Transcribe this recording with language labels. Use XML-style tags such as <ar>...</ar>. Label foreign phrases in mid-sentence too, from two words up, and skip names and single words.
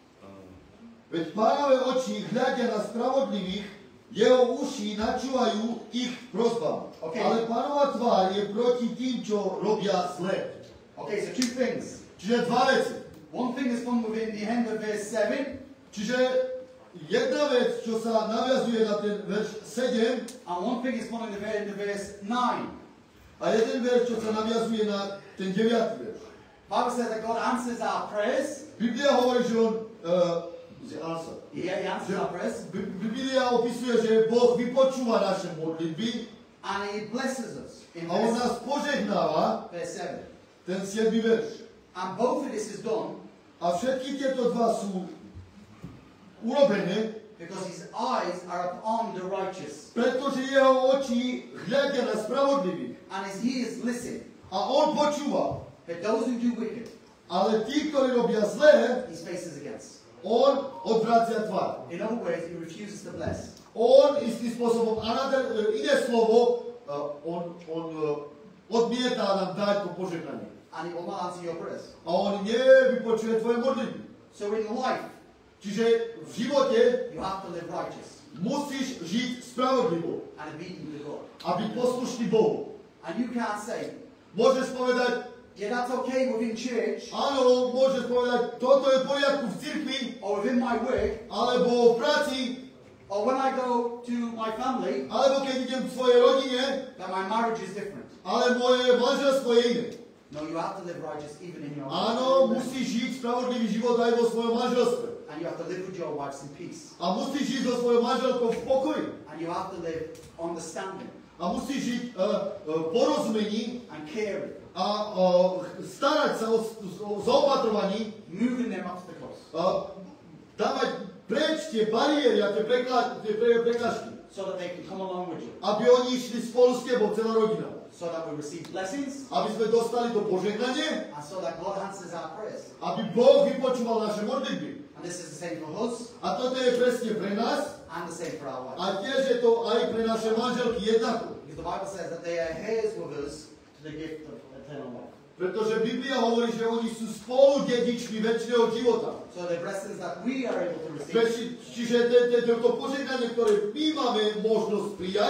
<sk>Veď Pánove oči hľadia na spravodlivých, jeho uši načúvajú ich prosbám.</sk> <en>Okay.</en> <sk>Ale Pánova tvár je proti tým, čo robia zle.</sk> <en>Okay, so two things.</en> <sk>Čiže dva veci.</sk> <en>One thing is found within the end of verse 7,</en> <sk>Čiže jedna vec, čo sa naviazuje na ten verš 7,</sk> <en>and one thing is found in the end of verse 9.</en> <sk>a jeden verš, čo sa naviazuje na ten 9. verš.</sk> <en>Bible says that God answers our prayers.</en> <sk>Biblia hovorí, že on answer.</sk> <en>He answers our prayers,</en> <sk>Biblia opisuje, že Boh vypočúva naše modlitby</sk> <en>and he blesses us in</en> <sk>a on</sk> <en>verse,</en> <sk>nás požehnáva,</sk> <en>verse 7.</en> <sk>ten 7. verš.</sk> <en>And both of this is done</en> <sk>A všetky tieto dva sú urobené,</sk> <en>because his eyes are upon the righteous,</en> <sk>pretože jeho oči hľadia na spravodlivých</sk> <en>and his ears listen.</en> <sk>a on počúva.</sk> <en>But those who do wicked,</en> <sk>Ale tí, ktorí robia zlé,</sk> <en>his face is against.</en> <sk>on odvracia tvár.</sk> <en>In other words, he refuses to bless.</en> <sk>On istým spôsobom, iné slovo, on odmieta nám dať to požehnanie.</sk> <en>And he will not answer your prayers.</en> <sk>A on nevypočuje tvoje modlitby.</sk> <en>So in life,</en> <sk>Čiže v živote</sk> <en>you have to live righteous</en> <sk>musíš žiť spravodlivo</sk> <en>and obedient to God.</en> <sk>a byť poslušný Bohu.</sk> <en>And you can't say,</en> <sk>Môžeš povedať,</sk> <en>yeah, that's okay within church</en> <sk>áno, môžeš povedať, toto je v poriadku v cirkvi,</sk> <en>or within my work,</en> <sk>alebo v práci,</sk> <en>or when I go to my family,</en> <sk>alebo keď idem k svojej rodine,</sk> <en>that my marriage is different.</en> <sk>ale moje manželstvo je iné.</sk> <en>No, you have to live righteous even in your</en> <sk>Áno,</sk> <en>marriage.</en> <sk>musíš žiť spravodlivý život aj vo svojom manželstve.</sk> <en>And you have to live with your wives in peace.</en> <sk>A musíš žiť so svojou manželkou v pokoji.</sk> <en>And you have to live understanding</en> <sk>A musíš žiť v porozumení</sk> <en>and caring,</en> <sk>a starať sa o zaopatrovaní,</sk> <en>moving them obstacles</en> <sk>dávať preč tie bariéry a tie prekážky,</sk> <en>so that they can come along with you.</en> <sk>aby oni išli spolu s tebou, celá rodina.</sk> <en>So that we receive blessings</en> <sk>Aby sme dostali to požehnanie,</sk> <en>and so that God answers our prayers.</en> <sk>aby Boh vypočúval naše modlitby.</sk> <en>And this is the same for us</en> <sk>A toto je presne pre nás</sk> <en>and the same for our wives.</en> <sk>a tiež je to aj pre naše manželky jednako.</sk> <en>Because the Bible says that they are heirs with us to the gift of eternal life.</en> <sk>Pretože Biblia hovorí, že oni sú spolu dedičmi večného života.</sk> <en>So the blessings that we are able to receive</en> <sk>Čiže to požehnanie, ktoré my máme možnosť prijať,</sk>